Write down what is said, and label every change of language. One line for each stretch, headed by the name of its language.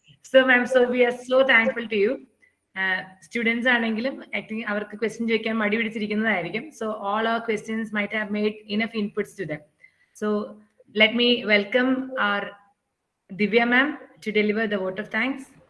English: So ma'am, so we are so thankful to you.
Malayalam: Students ആണെങ്കിലും
English: I think
Malayalam: അവർക്ക് question ചോദിക്കാൻ മടി പിടിച്ചിരിക്കുന്നതായിരിക്കും.
English: So all our questions might have made enough inputs to them. So let me welcome our Divya ma'am to deliver the vote of thanks.